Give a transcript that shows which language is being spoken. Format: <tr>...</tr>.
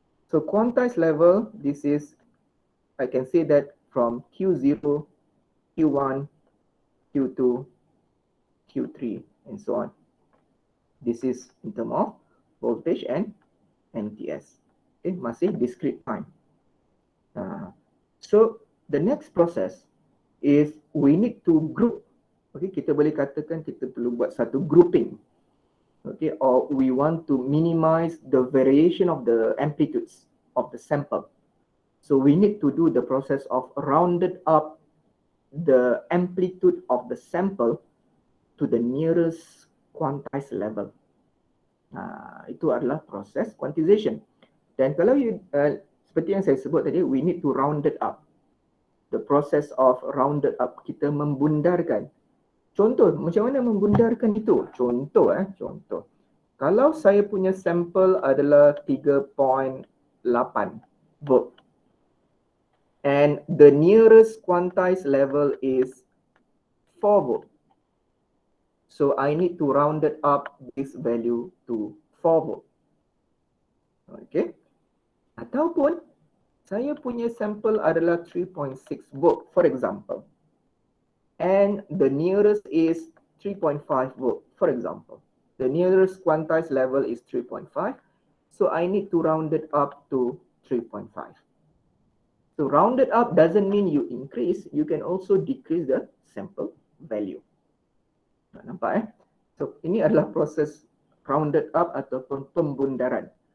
<en>So quantized level, this is, I can say that from Q0, Q1, Q2, Q3, and so on. This is in terms of voltage and MTS. Okay,</en> <ms>masih</ms> <en>discrete time. So the next process is we need to group.</en> <ms>Okay, kita boleh katakan kita perlu buat satu grouping.</ms> <en>Okay, or we want to minimize the variation of the amplitudes of the sample. So we need to do the process of rounded up the amplitude of the sample to the nearest quantized level.</en> <ms>Itu adalah proses quantization. Dan kalau seperti yang saya sebut tadi,</ms> <en>we need to round it up. The process of rounded up,</en> <ms>kita membundarkan. Contoh, macam mana membundarkan itu? Contoh. Kalau saya punya sampel adalah</ms> <en>3.8 volt and the nearest quantized level is 4 volt. So I need to round it up this value to 4 volt. Okay.</en> <ms>Ataupun saya punya sampel adalah 3.6 volt,</ms> <en>for example. And the nearest is 3.5 volt, for example. The nearest quantized level is 3.5. So I need to round it up to 3.5. So rounded up doesn't mean you increase. You can also decrease the sample value.</en> <ms>Nampak So ini adalah proses rounded up ataupun pembundaran.</ms>